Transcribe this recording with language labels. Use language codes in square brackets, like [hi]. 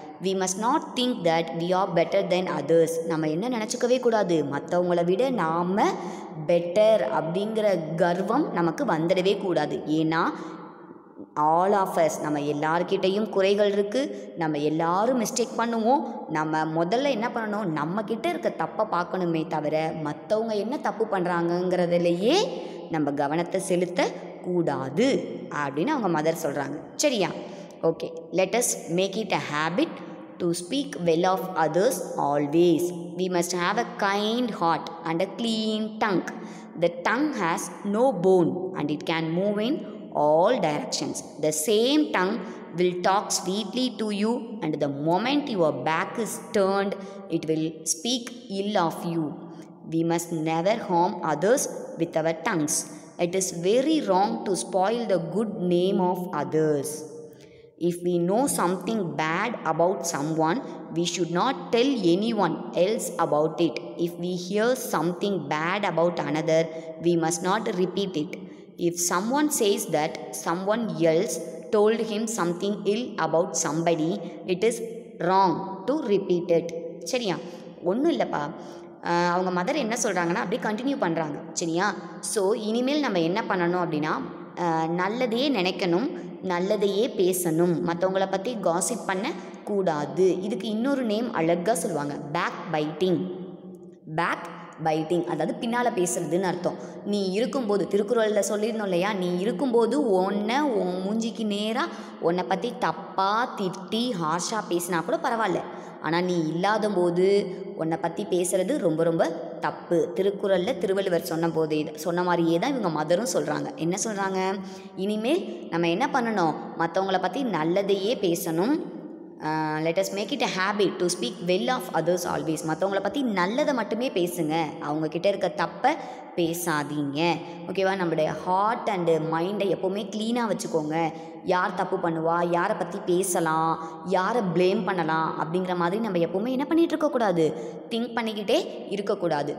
[en] We must not think that we are better than others. [ta] நம்ம என்ன நினச்சிக்கவே கூடாது, மற்றவங்கள விட நாம் பெட்டர் அப்படிங்கிற கர்வம் நமக்கு வந்துடவே கூடாது. ஏன்னா [en] all of us, [ta] நம்ம எல்லார்கிட்டையும் குறைகள் இருக்குது, நம்ம எல்லாரும் மிஸ்டேக் பண்ணுவோம். நம்ம முதல்ல என்ன பண்ணணும், நம்மக்கிட்ட இருக்க தப்பை பார்க்கணுமே தவிர மற்றவங்க என்ன தப்பு பண்ணுறாங்கங்கிறதுலையே நம்ம கவனத்தை செலுத்தக்கூடாது அப்படின்னு அவங்க மதர் சொல்கிறாங்க. சரியா? [en] Okay, let us make it a habit to speak well of others always. We must have a kind heart and a clean tongue. The tongue has no bone and it can move in all directions. The same tongue will talk sweetly to you, and the moment your back is turned, it will speak ill of you. We must never harm others with our tongues. It is very wrong to spoil the good name of others. If we know something bad about someone, we should not tell anyone else about it. If we hear something bad about another, we must not repeat it. If someone says that someone else told him something ill about somebody, it is wrong to repeat it. [ta] சரியா? ஒன்றும் இல்லைப்பா, அவங்க mother என்ன சொல்கிறாங்கன்னா அப்படியே continue பண்ணுறாங்க. சரியா? So இனிமேல் நம்ம என்ன பண்ணணும் அப்படின்னா, நல்லதையே நினைக்கணும், நல்லதையே பேசணும், மற்றவங்கள பற்றி காசிப் பண்ண கூடாது. இதுக்கு இன்னொரு நேம் அழகாக சொல்லுவாங்க, பேக் பைட்டிங். பேக் பைட்டிங் அதாவது பின்னால் பேசுறதுன்னு அர்த்தம். நீ இருக்கும்போது திருக்குறளில் சொல்லியிருந்தோம் இல்லையா, நீ இருக்கும்போது உன் மூஞ்சிக்கு நேராக உன்னை பற்றி தப்பாக திட்டி ஹார்ஷாக பேசினா கூட பரவாயில்ல, ஆனால் நீ இல்லாத போது உன்னை பற்றி பேசுகிறது ரொம்ப ரொம்ப தப்பு. திருக்குறளில் திருவள்ளுவர் சொன்ன மாதிரியே தான் இவங்க மதரும் சொல்கிறாங்க. என்ன சொல்கிறாங்க, இனிமேல் நம்ம என்ன பண்ணணும், மற்றவங்கள பற்றி நல்லதையே பேசணும். [en] let us make it a habit to speak well of others always. [ta] மற்றவங்கள பற்றி நல்லதை மட்டுமே பேசுங்க, அவங்கக்கிட்ட இருக்க தப்பை பேசாதீங்க. ஓகேவா? நம்மளுடைய ஹார்ட் அண்டு மைண்டை எப்போவுமே க்ளீனாக வச்சுக்கோங்க. யார் தப்பு பண்ணுவா, யாரை பற்றி பேசலாம், யாரை ப்ளேம் பண்ணலாம் அப்படிங்கிற மாதிரி நம்ம எப்போவுமே என்ன பண்ணிகிட்டு இருக்கக்கூடாது, திங்க் பண்ணிக்கிட்டே இருக்கக்கூடாது.